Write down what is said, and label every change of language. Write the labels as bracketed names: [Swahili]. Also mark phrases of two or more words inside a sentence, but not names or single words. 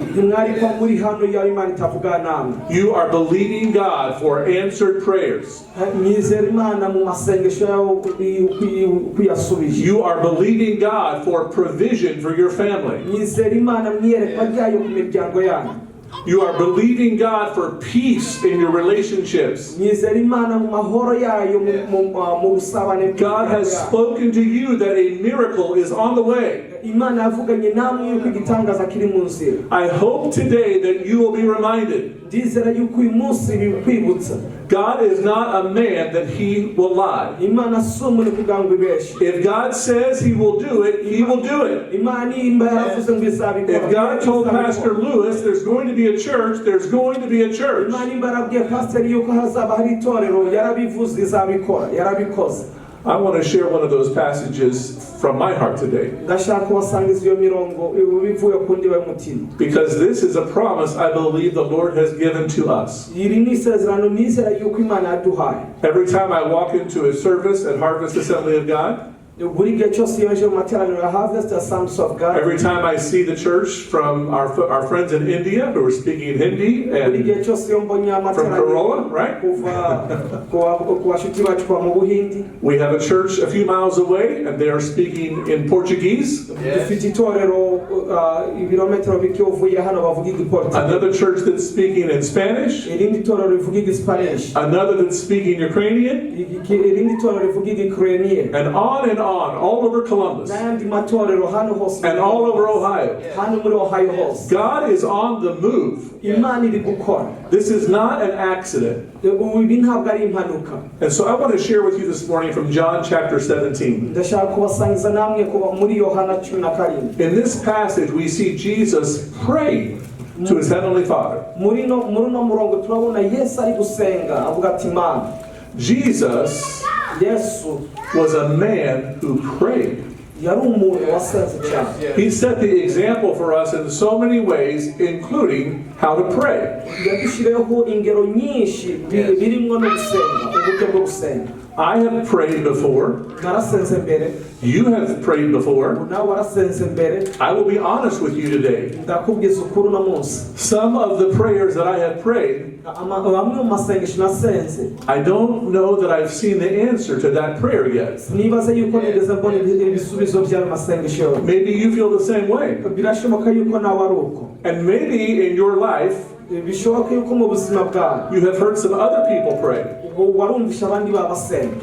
[Kinyarwanda] ntimwari ko muri hano iyo Imana itavuga namwe. [English] You are believing God for answered prayers. [Kinyarwanda] mwizera Imana mu masengesho yawe kuyasubije. [English] You are believing God for provision for your family. [Kinyarwanda] mwizera Imana mwiyerekwa ryayo ku miryango yanyu. [English] You are believing God for peace in your relationships. [Kinyarwanda] mwizera Imana mu mahoro yayo mu busabane. [English] God has spoken to you that a miracle is on the way. [Kinyarwanda] Imana yavuganye namwe yuko igitangaza kiri mu nzira. [English] I hope today that you will be reminded [Kinyarwanda] ndizera yuko uyu munsi bikwibutsa [English] God is not a man that he will lie. [Kinyarwanda] imana si umuntu kugira ngo ibeshe. [English] If God says he will do it, he will do it. [Kinyarwanda] imana nimba yaravuze ngo izabikora, [English] If God told Pastor Lewis there's going to be a church, there's going to be a church. [Kinyarwanda] imana nimba yarabwiye pasiteri yuko hazaba hari itorero, yarabivuze izabikora, yarabikoze. [English] I want to share one of those passages from my heart today. [Kinyarwanda] ndashaka kubasangiza iyo mirongo bivuye ku ndiba y'umutima, [English] Because this is a promise I believe the Lord has given to us. [Kinyarwanda] iri ni isezerano nizera yuko imana yaduhaye. [English] Every time I walk into a service at Harvest Assembly of God, [Kinyarwanda] buri gihe cyose iyo nje mu materaniro ya Harvest Assemblies of God, [English] every time I see the church from our friends in India who are speaking Hindi [Kinyarwanda] buri [English] and [Kinyarwanda] gihe cyose iyo mbonye [English] from [Kinyarwanda] amateraniro [English] Kerala, right? [Kinyarwanda] kuva ku bashuti bacu kuva mu Buhindi, [English] We have a church a few miles away and they are speaking in Portuguese. [Kinyarwanda] dufite itorero ibirometero bike uvuye hano bavuga igiportugal, [English] Another church that's speaking in Spanish. [Kinyarwanda] irindi torero rivuga igispanish, [English] Another that's speaking Ukrainian. [Kinyarwanda] irindi torero rivuga igikireniye, [English] And on, all over Columbus. [Kinyarwanda] n'ayandi matorero hano hose, [English] And all over Ohio. [Kinyarwanda] hano muri Ohio hose. [English] God is on the move. [Kinyarwanda] imana iri gukora, [English] This is not an accident. [Kinyarwanda] ibi ntabwo ari impanuka. [English] And so I want to share with you this morning from John chapter 17. [Kinyarwanda] ndashaka kubasangiza namwe kuba muri Yohana 17. [English] In this passage, we see Jesus praying to his heavenly Father. [Kinyarwanda] muri uno murongo turabona Yesu ari gusenga avuga ati Mana. [English] Jesus [Kinyarwanda] Yesu [English] was a man who prayed. [Kinyarwanda] yari umuntu wasenze cyane. [English] He set the example for us in so many ways, including how to pray. [Kinyarwanda] yadushyiriyeho ingero nyinshi birimo no gusenga, uburyo bwo gusenga. [English] I have prayed before. [Kinyarwanda] narasenze mbere, [English] You have prayed before. [Kinyarwanda] nawe warasenze mbere. [English] I will be honest with you today. [Kinyarwanda] ndakubwiza ukuri uno munsi, [English] Some of the prayers that I have prayed, [Kinyarwanda] bamwe mu masengesho nasenze [English] I don't know that I've seen the answer to that prayer yet. [Kinyarwanda] nibaze yuko nigeze mbona ibisubizo by'ayo masengesho yose. [English] Maybe you feel the same way. [Kinyarwanda] birashoboka yuko nawe ari uko, [English] And maybe in your life, [Kinyarwanda] bishoboka yuko mu buzima bwawe [English] you have heard some other people pray. [Kinyarwanda] warumvisha abandi babasenga.